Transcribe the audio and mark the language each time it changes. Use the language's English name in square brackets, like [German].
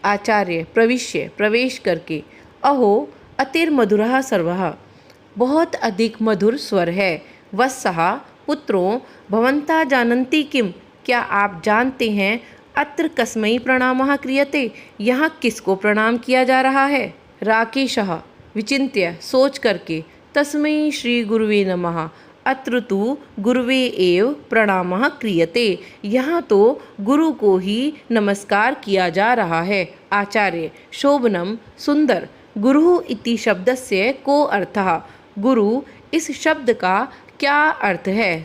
[Sanskrit] आचार्य प्रविश्य, [Hindi] प्रवेश करके। [Sanskrit] अहो अतिर्मधुरः सर्वः, [Hindi] बहुत अधिक मधुर स्वर है। [Sanskrit] वत्सः पुत्रों भवन्तः जानन्ति किम, [Hindi] क्या आप जानते हैं, [Sanskrit] अत्र कस्मै प्रणामः क्रियते, [Hindi] यहाँ किसको प्रणाम किया जा रहा है। [Sanskrit] राकेशः विचिन्त्य, [Hindi] सोच करके। [Sanskrit] तस्मै श्री गुरुवे नमः, अत्र तु गुरुवे एव प्रणामः क्रियते, [Hindi] यहाँ तो गुरु को ही नमस्कार किया जा रहा है। [Sanskrit] आचार्य शोभनम, [Hindi] सुंदर। [Sanskrit] गुरु इति शब्दस्य को अर्थः, [Hindi] गुरु इस शब्द का क्या अर्थ है।